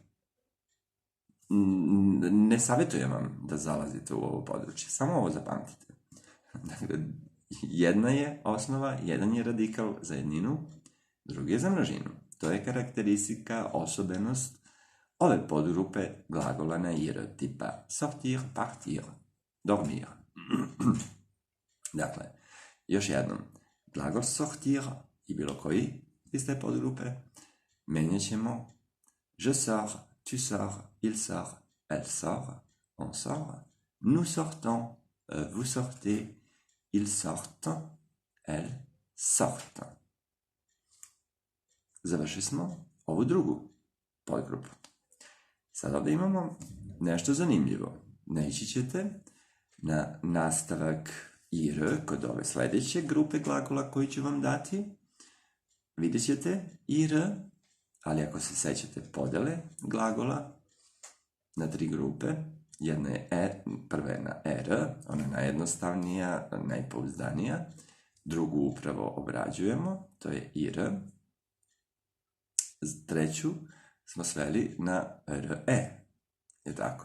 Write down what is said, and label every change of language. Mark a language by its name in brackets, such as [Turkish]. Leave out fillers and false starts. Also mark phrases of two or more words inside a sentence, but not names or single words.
[Serbian] Ne savjetujem vam da zalazite u ovo područje, samo ovo zapamtite. Dakle, jedna je osnova, jedan je radikal za jedninu, drugi je za množinu. To je karakteristika, osobenost ove podgrupe glagola na i, r, tipa [French] sortir, partir, dormir. [Serbian] Dakle, još jednom, glagol sortir i bilo koji iz te podgrupe menjat ćemo [French] je sors, tu sors, il sort, elle sort, on sort, nous sortons, vous sortez, ils sortent, elles sortent. [Serbian] Završili smo ovu drugu podgrupu. Sad ovdje imamo nešto zanimljivo. Naići ćete na nastavak i, r kod ove sledeće grupe glagola koji ću vam dati. Vidjet ćete i, r, ali ako se sećate podele glagola na 3 grupe, jedna je prva je na r, ona je najjednostavnija, najpouzdanija, drugu upravo obrađujemo, to je i, r, treću smo sveli na r-e, je tako?